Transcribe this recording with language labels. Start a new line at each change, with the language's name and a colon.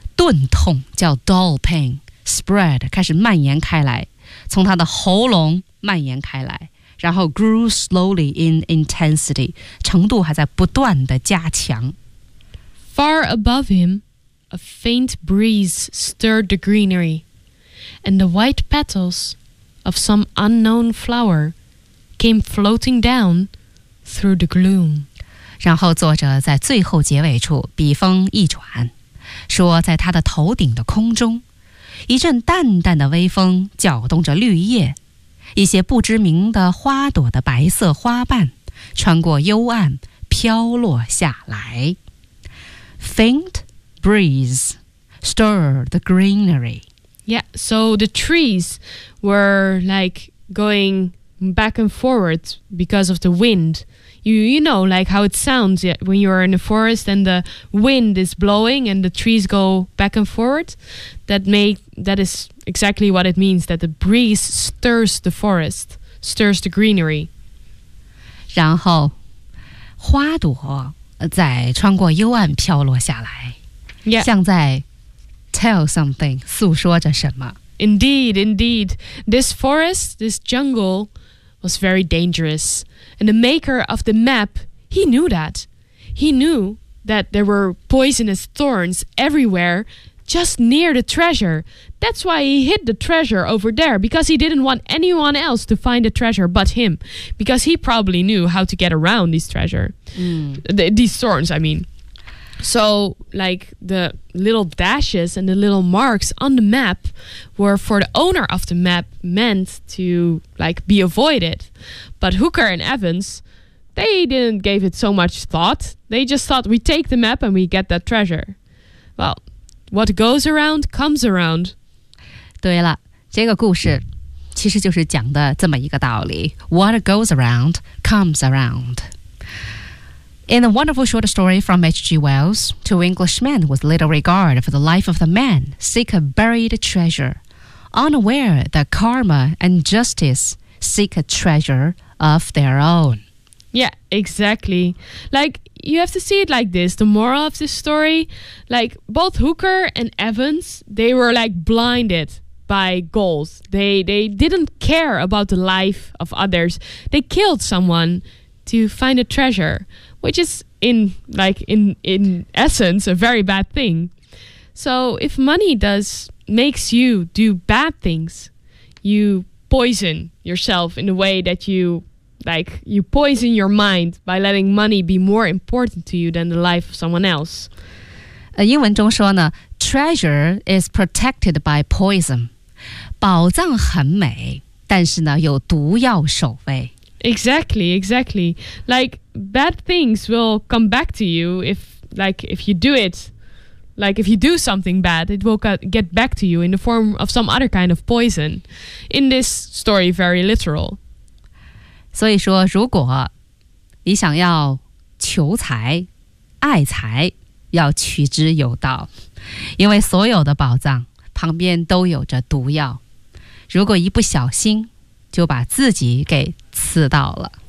Chinese: 钝痛叫
English: dull pain,
Chinese: spread, 开始蔓延开来，从他的喉咙蔓延开来，然后
English: grew slowly in intensity,
Chinese: 程度还在不断的加强。
English: Far above him, a faint breeze stirred the greenery. And the white petals of some unknown flower came floating down through the gloom.
Chinese: 然后作者在最后结尾处笔锋一转，说在他的头顶的空中，一阵淡淡的微风搅动着绿叶，一些不知名的花朵的白色花瓣穿过幽暗飘落下来。
English: Faint breeze stirred the greenery. Yeah, so the trees were like going back and forward because of the wind. You know like how it sounds when you're in a forest and the wind is blowing and the trees go back and forward. That is exactly what it means, that the breeze stirs the forest, stirs the greenery.
Chinese: 然后花朵在穿过幽暗飘落下来、
English: yeah.
Chinese: 像在
English: Tell something,
Chinese: 诉说着什么。
English: Indeed, indeed. This forest, this jungle, was very dangerous. And the maker of the map, he knew that. He knew that there were poisonous thorns everywhere, just near the treasure. That's why he hid the treasure over there, because he didn't want anyone else to find the treasure but him. Because he probably knew how to get around this treasure.、 Mm. These thorns, I mean. So, like, the little dashes and the little marks on the map were for the owner of the map meant to, like, be avoided. But Hooker and Evans, they didn't give it so much thought. They just thought, we take the map and we get that treasure. Well, what goes around comes around.
Chinese: 对了，这个故事其实就是讲的这么一个道理。
English: What goes around comes around. In a wonderful short story from H.G. Wells, two Englishmen with little regard for the life of the man seek a buried treasure, unaware that karma and justice seek a treasure of their own. Yeah, exactly. Like, you have to see it like this, the moral of this story. Like, both Hooker and Evans, they were like blinded by goals. They didn't care about the life of others. They killed someone to find a treasure. Which is, in essence, a very bad thing. So if money makes you do bad things, you poison yourself in the way that you poison your mind by letting money be more important to you than the life of someone else.
Chinese: 英文中说呢
English: treasure is protected by poison.
Chinese: 宝藏很美，但是呢，有毒药守卫。
English: Exactly, exactly. Like, bad things will come back to you if you do something bad, it will get back to you in the form of some other kind of poison. In this story, very literal.
Chinese: 所以说，如果你想要求财、爱财，要取之有道，因为所有的宝藏旁边都有着毒药。如果一不小心就把自己给刺到了。